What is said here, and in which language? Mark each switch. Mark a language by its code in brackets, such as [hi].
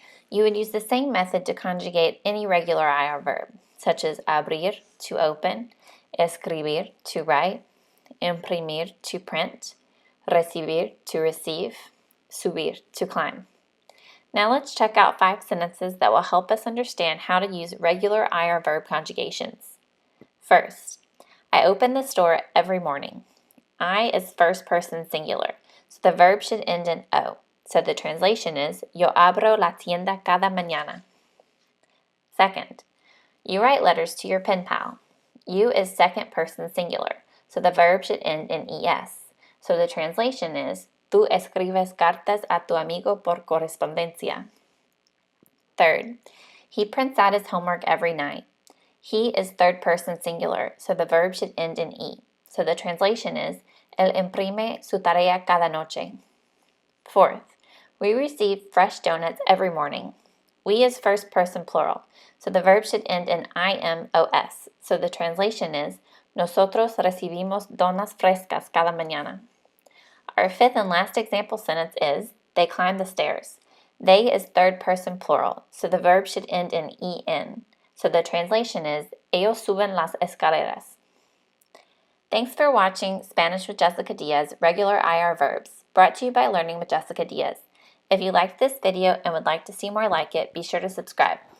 [en] You would use the same method to conjugate any regular IR verb, such as abrir, to open, escribir, to write, imprimir, to print, recibir, to receive, subir, to climb. Now let's check out 5 sentences that will help us understand how to use regular IR verb conjugations. First, I open the store every morning. I is first person singular, so the verb should end in O. So the translation is, [es] Yo abro la tienda cada mañana. [en] Second, you write letters to your pen pal. You is second person singular, so the verb should end in ES. So the translation is, [es] Tú escribes cartas a tu amigo por correspondencia. [en] Third, he prints out his homework every night. He is third person singular, so the verb should end in E. So the translation is, [es] Él imprime su tarea cada noche. [en] Fourth, we receive fresh donuts every morning. We is first person plural, so the verb should end in IMOS. So the translation is, [es] Nosotros recibimos donas frescas cada mañana. [en] Our fifth and last example sentence is, They climb the stairs. They is third person plural, so the verb should end in EN. So the translation is, [es] Ellos suben las escaleras. [en] Thanks for watching Spanish with Jessica Diaz, Regular IR Verbs, brought to you by Learning with Jessica Diaz. If you liked this video and would like to see more like it, be sure to subscribe.